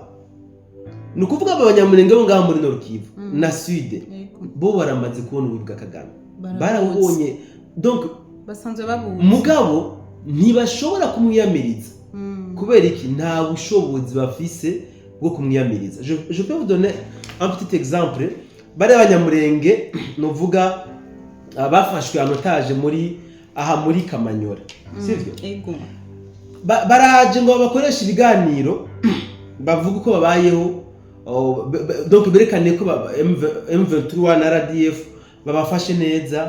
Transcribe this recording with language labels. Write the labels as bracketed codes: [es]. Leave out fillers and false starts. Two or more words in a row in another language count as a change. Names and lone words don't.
[rn] Nukuvuga abanyamurenge bo ngaha muri Nord Kivu na Sud. Bo baramaze kubona ubwa Kagame. Barawubonye. Donc basanzwe babuze. Mugabo ntibashobora kumwiyamiriza. Kubera iki? Nta bushobozi bafise bwo kumwiyamiriza. [fr] Je peux vous donner un petit exemple. [rn] Bari abanyamurenge novuga bafashwe anotage muri Kamanyora. Sivyo? Ego. Baraje ngo bakoresha ibiganiro bavuga uko babayeho, donc berekane ko M23 na RDF babafashe neza.